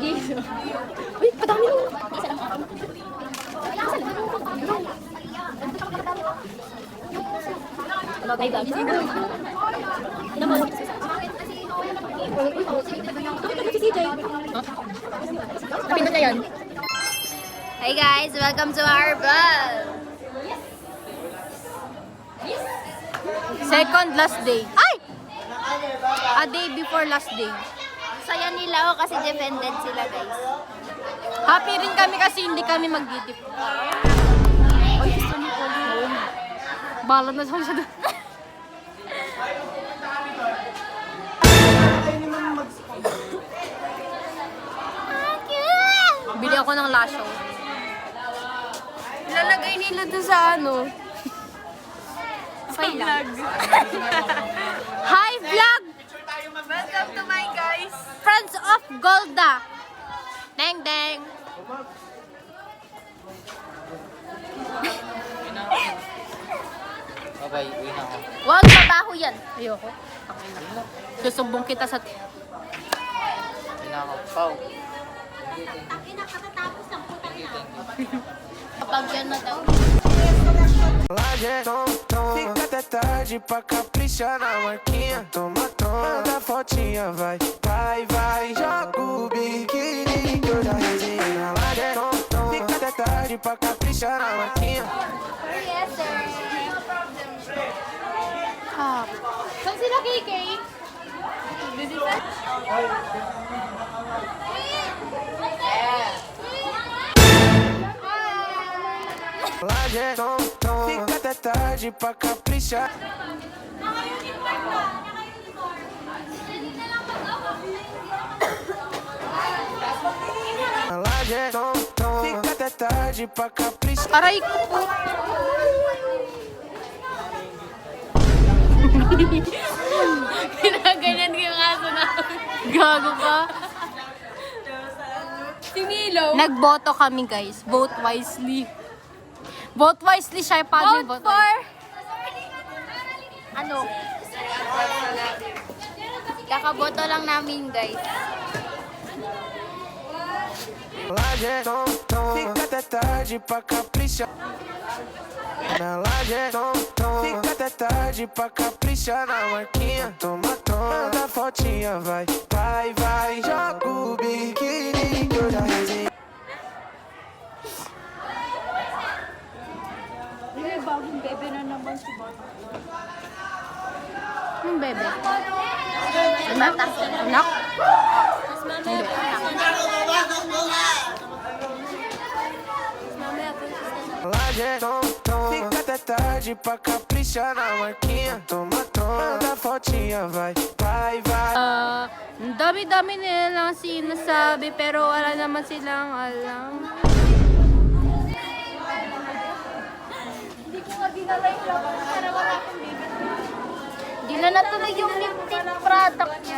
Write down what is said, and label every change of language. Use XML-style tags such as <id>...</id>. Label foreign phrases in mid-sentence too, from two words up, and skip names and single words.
<tl>Uy, padami mo. Isa lang ako. Ay, dami. Kapindot na yan.</tl> <en>Hi guys, welcome to our vlog. Second last day. Ay! A day before last day.</en> <tl>Saya nila kasi defended sila guys. Happy rin kami kasi hindi kami mag-dip. Ay, gusto ni Pauline. Bala na siya doon. Bili ako ng lasyo. Ilalagay nila doon sa ano. Okay lang.</tl> <en>Hi, vlog! Welcome to my guys. Friends of Golda. Deng, deng.</en> <tl>Babay, uwi na ako. Huwag mabaho yan. Ayoko. Okay na. Susumbong kita sa... Uwi na ako. Pau. Kapag yan na daw.</tl> <pt>Laje, fica até tarde pra caprichar na marquinha. Toma, manda fotinha, vai, vai, vai. Joga o biquíni que eu já resenhei na laje. Fica até tarde pra caprichar na marquinha.</pt> <en>Yes, sir.</en> <tl>Saan sila, KK?</tl> <pt>Laje, fica até tarde pra caprichar. Laje, fica até tarde pra caprichar.</pt> <tl>Aray ko po. Ginaganyan ko yung aso na. Gago ka. Si Milo. Nagboto kami, guys.</tl> <en>Vote wisely. Vote wisely</en> <tl>siya. Paano yung</tl> <en>vote for?</en> <tl>Ano? Kakaboto lang namin, guys.</tl> <pt>Laje, fica até tarde pra caprichar. Na laje, fica até tarde pra caprichar na marquinha. Toma, manda fotinha, vai, vai, vai. Joga o biquíni que eu já resenhei.</pt> <tl>Yung bebe. Anak? Anak? Laje, fica até tarde pra caprichar na marquinha. Toma, manda fotinha, vai, vai, vai. Ang dami-dami nilang sinasabi pero wala naman silang alam. Hindi ko nga dinala yung logo para wala akong baby. Hindi na natuloy yung</tl> <en>lip tint product</en> <tl>niya.</tl>